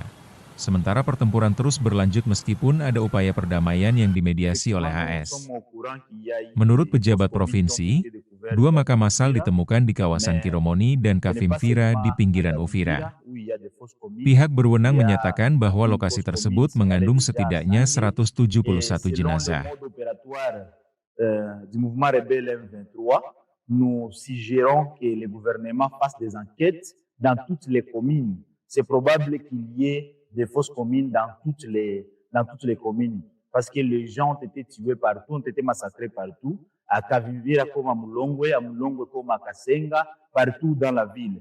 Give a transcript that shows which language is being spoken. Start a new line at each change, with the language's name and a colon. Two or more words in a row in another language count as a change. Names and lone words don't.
Indonesian: Sementara pertempuran terus berlanjut meskipun ada upaya perdamaian yang dimediasi oleh AS. Menurut pejabat provinsi, 2 makam massal ditemukan di kawasan Kiromoni dan Kavimvira di pinggiran Uvira. Pihak berwenang menyatakan bahwa lokasi tersebut mengandung setidaknya 171 jenazah.
French: Du mouvement rebelle M23, nous suggérons que le gouvernement fasse des enquêtes dans toutes les communes. C'est probable qu'il y ait des fausses communes dans toutes les communes, parce que les gens ont été tués partout, ont été massacrés partout, à Kavimvira comme à Mulongwe comme à Kasenga, partout dans la ville.